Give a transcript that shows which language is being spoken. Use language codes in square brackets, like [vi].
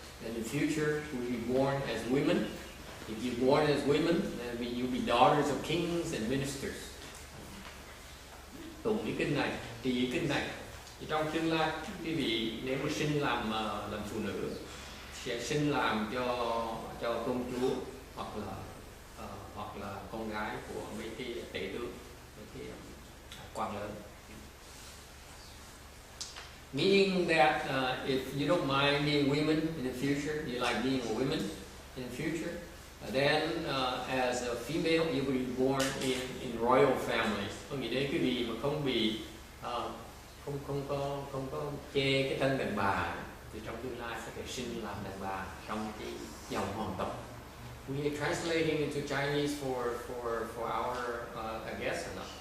[en] In the future, we'll be born as women. If you're born as women, then you'll be daughters of kings and ministers. [vi] Tụng cái kinh này, trì kinh này. Thì trong tương lai, quý vị nếu mà sinh làm phụ nữ, sẽ sinh làm cho công chúa hoặc là con gái của mấy cái tể tướng, mấy cái quan lớn. [en] Meaning that if you don't mind being women in the future, you like being a woman in the future, then as a female you will be born in royal families. [vi] Có nghĩa đến quý vị mà không bị không có chê cái thân đàn bà thì trong tương lai sẽ phải sinh làm đàn bà trong cái dòng hoàng tộc. [en] We are translating into Chinese for our guests or not?